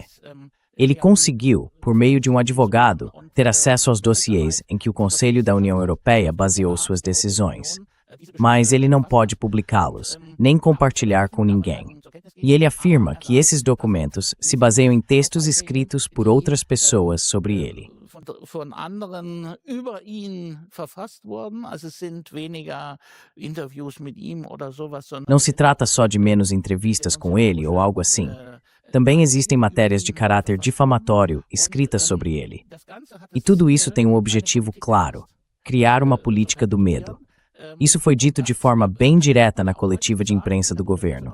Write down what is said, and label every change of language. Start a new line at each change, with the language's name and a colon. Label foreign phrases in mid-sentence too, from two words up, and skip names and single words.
Portuguese: Ele conseguiu, por meio de um advogado, ter acesso aos dossiês em que o Conselho da União Europeia baseou suas decisões. Mas ele não pode publicá-los, nem compartilhar com ninguém. E ele afirma que esses documentos se baseiam em textos escritos por outras pessoas sobre ele.
German: von anderen über ihn verfasst worden. Also es sind weniger Interviews mit ihm oder sowas, sondern
Portuguese: Não se trata só de menos entrevistas com ele ou algo assim. Também existem matérias de caráter difamatório escritas sobre ele. E tudo isso tem um objetivo claro: criar uma política do medo. Isso foi dito de forma bem direta na coletiva de imprensa do governo.